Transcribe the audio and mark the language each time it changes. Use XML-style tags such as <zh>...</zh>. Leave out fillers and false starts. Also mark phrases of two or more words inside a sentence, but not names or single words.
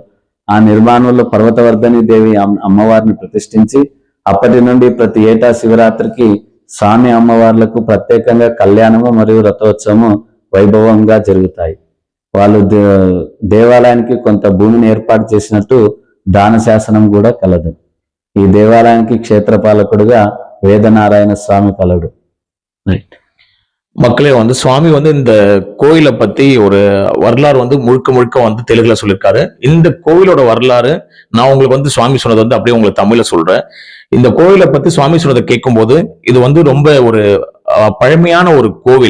<te>ఆ నిర్మాణంలో పర్వతవర్ధని దేవి అమ్మవారిని ప్రతిష్ఠించి అప్పటి నుండి ప్రతి ఏటా శివరాత్రికి స్వామి అమ్మవార్లకు ప్రత్యేకంగా కళ్యాణము మరియు రథోత్సవము వైభవంగా జరుగుతాయి. వాళ్ళు దేవాలయానికి కొంత భూమిని ఏర్పాటు చేసినట్టు దాన శాసనం కూడా కలదు. ఈ దేవాలయానికి క్షేత్రపాలకుడుగా వేదనారాయణ స్వామి కలడు. రైట్.</te> <ta>மக்களே சுவாமி இந்த கோயிலை பத்தி ஒரு வரலாறு முழுக்க முழுக்க தெலுங்குல சொல்லியிருக்காரு. இந்த கோயிலோட வரலாறு நான் உங்களுக்கு சுவாமி சொன்னது அப்படியே உங்களுக்கு தமிழ்ல சொல்றேன். இந்த கோயிலை பத்தி சுவாமி சொன்னதை கேட்கும் போது இது ரொம்ப ஒரு பழமையான ஒரு கோவில்.</ta>